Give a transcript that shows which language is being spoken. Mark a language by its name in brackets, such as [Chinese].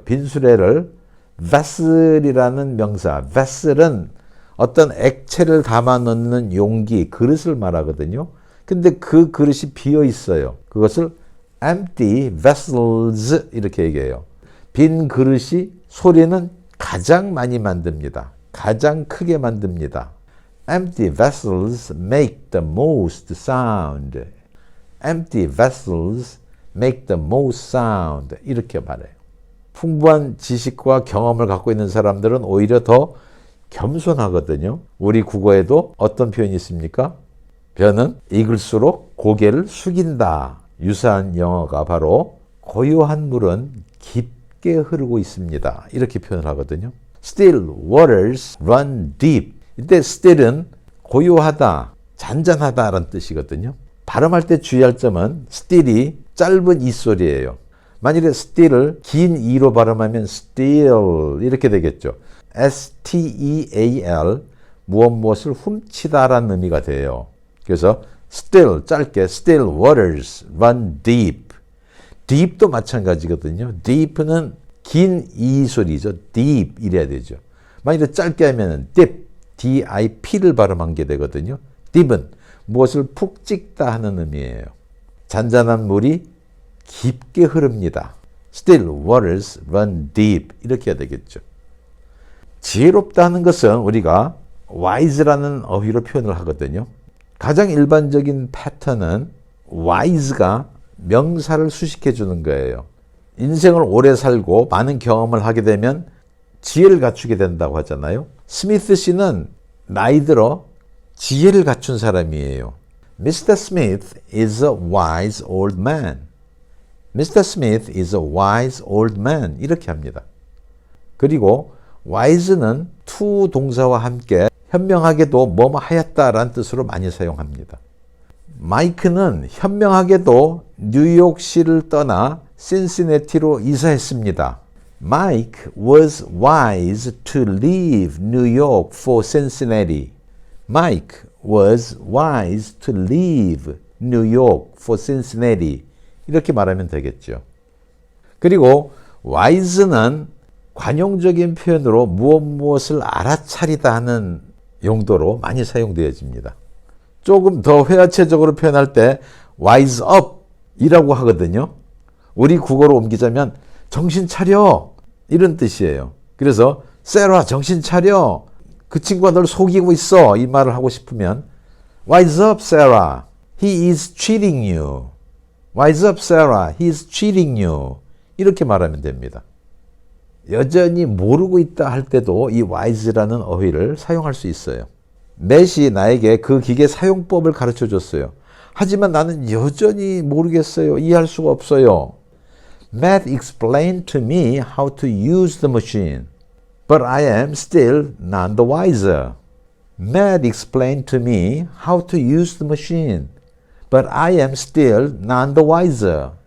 [Korean] 빈수레를 vessel이라는 명사, vessel은 어떤 액체를 담아 넣는 용기, 그릇을 말하거든요. 근데 그 그릇이 비어 있어요. 그것을 empty vessels 이렇게 얘기해요. 빈 그릇이 소리는 가장 많이 만듭니다. 가장 크게 만듭니다. [English] Empty vessels make the most sound. Empty vessels make the most sound. [Korean] 이렇게 말해요. 풍부한 지식과 경험을 갖고 있는 사람들은 오히려 더 겸손하거든요. 우리 국어에도 어떤 표현이 있습니까? 벼는 익을수록 고개를 숙인다. 유사한 영어가 바로 고요한 물은 깊게 흐르고 있습니다. 이렇게 표현을 하거든요. [English] Still waters run deep. [Korean] 이때 still은 고요하다, 잔잔하다라는 뜻이거든요. 발음할 때 주의할 점은 still이 짧은 이 소리예요. 만일에 still을 긴 이로 발음하면 steal 이렇게 되겠죠. S-T-E-A-L 무엇을 훔치다라는 의미가 돼요. 그래서 [English] still [Korean] 짧게 [English] still waters run deep. [Korean] deep도 마찬가지거든요. deep는 긴 이 소리죠. deep 이래야 되죠. 만일에 짧게 하면 dip, D-I-P를 발음한 게 되거든요. deep은 무엇을 푹 찍다 하는 의미예요. 잔잔한 물이 깊게 흐릅니다. [English] Still waters run deep [Korean] 이렇게 해야 되겠죠. 지혜롭다 하는 것은 우리가 wise라는 어휘로 표현을 하거든요. 가장 일반적인 패턴은 wise가 명사를 수식해 주는 거예요. 인생을 오래 살고 많은 경험을 하게 되면 지혜를 갖추게 된다고 하잖아요. 스미스 씨는 나이 들어 지혜를 갖춘 사람이에요. [English] Mr. Smith is a wise old man. Mr. Smith is a wise old man. [Korean] 이렇게 합니다. 그리고 wise는 to 동사와 함께 현명하게도 뭐뭐 하였다라는 뜻으로 많이 사용합니다. 마이크는 현명하게도 뉴욕시를 떠나 신시내티로 이사했습니다. [English] Mike was wise to leave New York for Cincinnati. Mike was wise to leave New York for Cincinnati. [Korean] 이렇게 말하면 되겠죠. 그리고 wise는 관용적인 표현으로 무엇을 알아차리다 하는 용도로 많이 사용되어집니다. 조금 더 회화체적으로 표현할 때 wise up 이라고 하거든요. 우리 국어로 옮기자면 정신 차려 이런 뜻이에요. 그래서 세라 정신 차려 그 친구가 널 속이고 있어 이 말을 하고 싶으면 [English] wise up Sarah he is cheating you. wise up Sarah he is cheating you [Korean] 이렇게 말하면 됩니다. 여전히 모르고 있다 할 때도 이 wise라는 어휘를 사용할 수 있어요. 맷이 나에게 그 기계 사용법을 가르쳐 줬어요. 하지만 나는 여전히 모르겠어요. 이해할 수가 없어요. [English] Matt explained to me how to use the machine, but I am still none the wiser. Matt explained to me how to use the machine, but I am still none the wiser.